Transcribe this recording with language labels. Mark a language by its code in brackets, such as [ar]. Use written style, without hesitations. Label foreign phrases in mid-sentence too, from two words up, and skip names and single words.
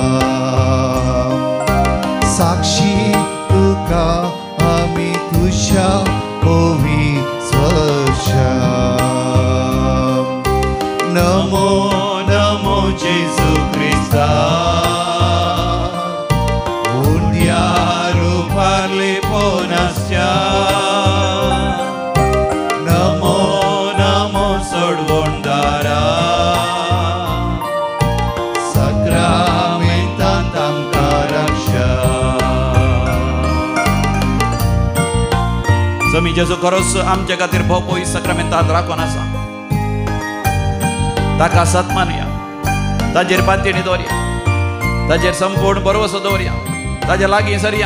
[kok] साक्षी तुका आमी तुझ्या पवित्र. नमो नमो जेसू क्रिस्ता, उंड्या रूपाले पोनश्च्या. नमो नमो सोडवोंडारा, सक्रामेंतांत आमकां रक्षा. जमी जेजू खरोच आमच्या खातीर भोव पयस सक्रामेंतांत राखून आसा. ताका सत मानया, ताजेर पांतयणी दवरया, ताजेर संपूर्ण भरवसो दवरया, ताजे लागीं सरया.